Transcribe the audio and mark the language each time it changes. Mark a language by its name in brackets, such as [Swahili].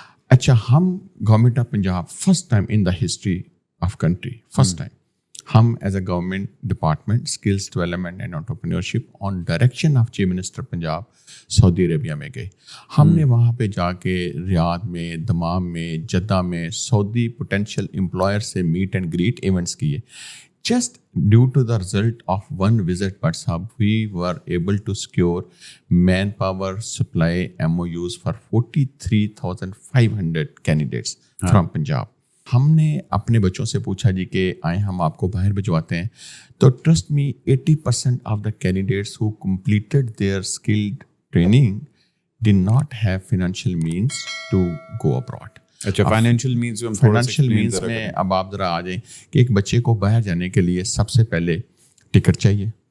[English] اچھا، ہم government of Punjab first time in the history of country, first time ہم as a government department skills development and entrepreneurship on direction of chief minister Punjab [Urdu] سعودی عربیہ میں گئے. ہم نے وہاں پہ جا کے ریاض میں، دمام میں، جدہ میں سعودی پوٹینشیل امپلائر سے [English] meet and greet events [Urdu] کیے. [English] Just due to the result of one visit, but we were able to secure manpower supply MOUs for 43,500 candidates from Punjab. [Urdu] ہم نے اپنے بچوں سے پوچھا جی کہ آئیں ہم آپ کو باہر بھجواتے ہیں. تو [English] Trust me 80% of the candidates who completed their skilled training ڈid not have financial means to go abroad. [Urdu] اچھا، فائنینشیل مینس میں اب آپ ذرا آ جائیں کہ ایک بچے کو باہر جانے کے لیے سب سے پہلے ٹکٹ چاہیے،